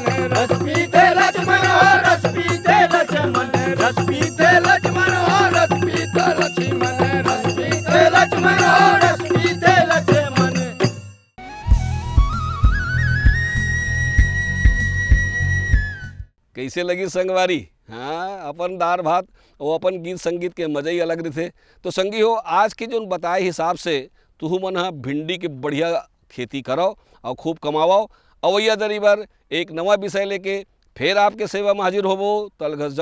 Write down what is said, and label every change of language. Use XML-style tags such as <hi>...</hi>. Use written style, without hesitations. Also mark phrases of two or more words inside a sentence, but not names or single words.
<hne>रस पीते लक्ष्मण हो रस पीते लक्ष्मण। रस पीते लक्ष्मण हो रस पीते लक्ष्मण। रस पीते लक्ष्मण हो रस पीते लक्ष्मण। कैसे लगी संगवारी? हाँ, अपन दार भात और अपन गीत संगीत के मज़े ही अलग रहे। तो संगी हो, आज के जो बताए हिसाब से तुहू मन हा भिंडी के बढ़िया खेती करो और खूब कमाओ। अवैया दरी बार एक नवा विषय लेके फिर आपके सेवा में हाजिर होबो।</hne>